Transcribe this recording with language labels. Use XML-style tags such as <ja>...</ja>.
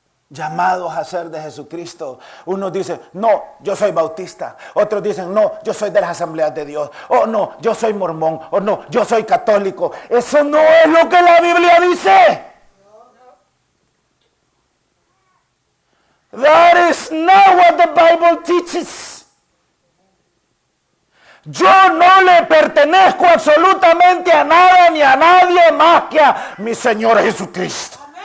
<es>Llamados a ser de Jesucristo. Unos dicen, no, yo soy bautista. Otros dicen, no, yo soy de las asambleas de Dios. O no, yo soy mormón. O no, yo soy católico. Eso no es lo que la Biblia dice.</es> <en>That is not what the Bible teaches.</en> <es>Yo no le pertenezco absolutamente a nada ni a nadie más que a mi Señor Jesucristo.</es>